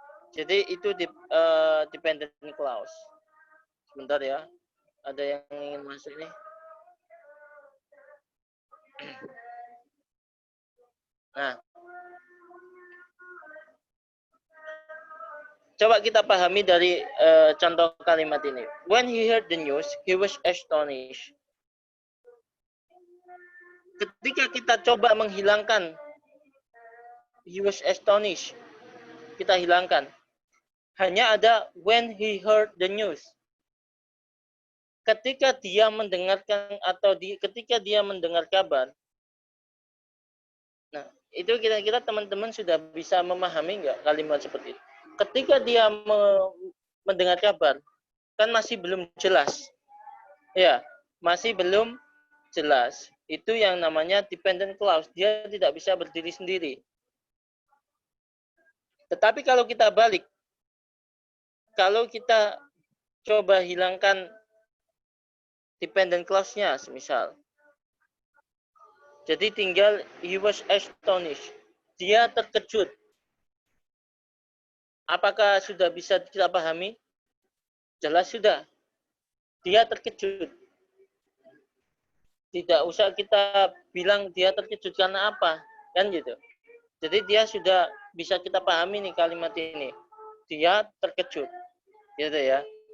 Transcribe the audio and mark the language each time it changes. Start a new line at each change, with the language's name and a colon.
Indonesian: Jadi itu dependent clause. Sebentar ya, ada yang ingin masuk nih. Nah, coba kita pahami dari contoh kalimat ini.
English: When he heard the news, he was astonished.
Indonesian: Ketika kita coba menghilangkan
English: he was astonished,
Indonesian: kita hilangkan. Hanya ada
English: when he heard the news.
Indonesian: Ketika dia mendengarkan atau ketika dia mendengar kabar, Nah, itu kira-kira teman-teman sudah bisa memahami nggak kalimat seperti itu? Ketika dia mendengar kabar, kan masih belum jelas. Ya, masih belum jelas. Itu yang namanya dependent clause. Dia tidak bisa berdiri sendiri. Tetapi kalau kita balik, kalau kita coba hilangkan dependent clause-nya, misal.
English: Jadi tinggal he was astonished.
Indonesian: Dia terkejut. Apakah sudah bisa kita pahami? Jelas sudah. Dia terkejut. Tidak usah kita bilang dia terkejut karena apa, kan gitu. Jadi dia sudah bisa kita pahami nih kalimat ini. Dia terkejut, gitu ya.